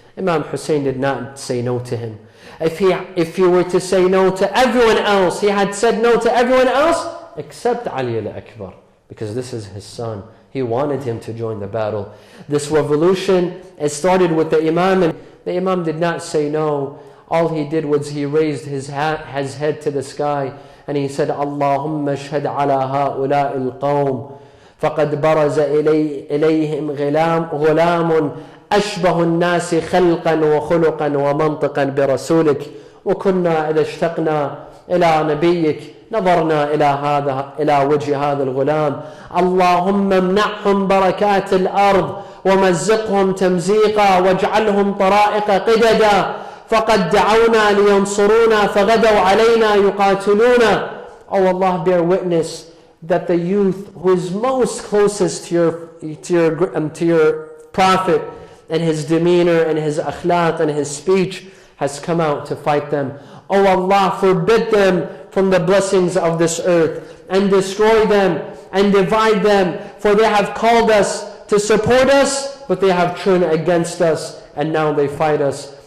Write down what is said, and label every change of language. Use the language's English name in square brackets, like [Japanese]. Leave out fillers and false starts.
[English] Imam Hussein did not say no to him. If he were to say no to everyone else, he had said no to everyone else except Ali al-Akbar, because this is his son. He wanted him to join the battle. This revolution, it started with the Imam, and the Imam did not say no. All he did was he raised his head to the sky and he said, [Arabic] Allahumma shhad ala ha'ula'i al-qawm faqad baraza ilayhim غلام أشبه الناس خلقا وخلقا ومنطقا برسولك وكنا إذا اشتقنا إلى نبيك نظرنا إلى وجه هذا الغلام اللهم امنعهم بركات الأرض ومزقهم تمزيقا واجعلهم طرائق قددا فقد دعونا لينصرونا فغدوا علينا يقاتلونا. [English] Oh Allah, bear witness that the youth who is most closest to your prophet and his demeanor and his akhlaq and his speech has come out to fight them. Oh Allah, forbid them from the blessings of this earth, and destroy them and divide them, for they have called us to support us, but they have turned against us, and now they fight us.